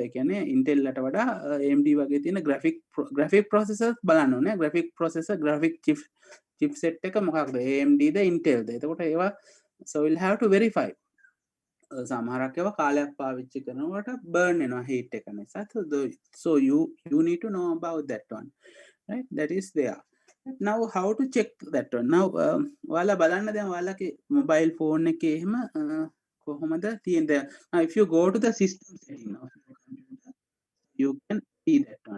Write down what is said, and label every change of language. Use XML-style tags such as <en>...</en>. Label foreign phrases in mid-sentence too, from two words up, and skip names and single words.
<si>ඒ කියන්නේ Intel ලට වඩා AMD වගේ තියෙන</si> <en>graphic processors</en> <si>බලන්න ඕනේ.</si> <en>graphic processor graphic chipset</en> <si>එක මොකක්ද?</si> <en>AMD ද Intel ද?</en> <si>එතකොට ඒවා</si> <en>so we'll have to verify.</en> <si>සමහරක් ඒවා කාලයක් පාවිච්චි කරනකොට burn වෙනවා heat එක නිසා.</si> <en>So you need to know about that one. Right? That is there. Now how to check that one?</en> <si>Now ඔයාලා බලන්න දැන් ඔයාලගේ</si> <en>mobile phone</en> <si>එකේ එහෙම කොහොමද තියෙන්නේ?</si> <en>Now if you go to the system setting of your computer, you can see that one.</en>